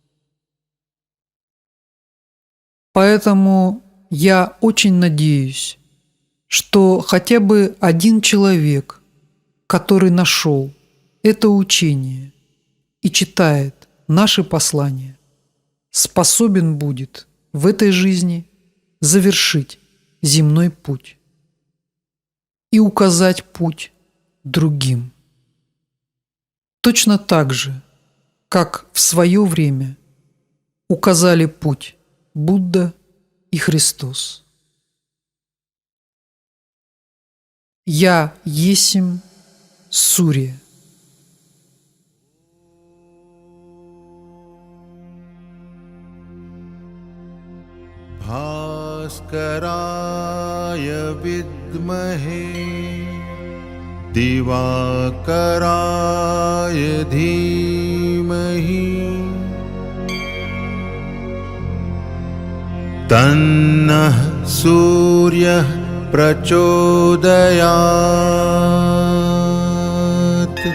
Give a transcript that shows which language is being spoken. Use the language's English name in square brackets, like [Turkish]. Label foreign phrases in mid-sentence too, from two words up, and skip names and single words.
[Russian] Поэтому я очень надеюсь, что хотя бы один человек, который нашел это учение и читает наши послания, способен будет в этой жизни завершить земной путь и указать путь другим. Точно так же, как в свое время указали путь Будда и Христос. Я есмь Сурья. [Sanskrit] भास्कराय विद्महे दिवाकराय धीमहि तन्नः सूर्यः प्रचोदयात्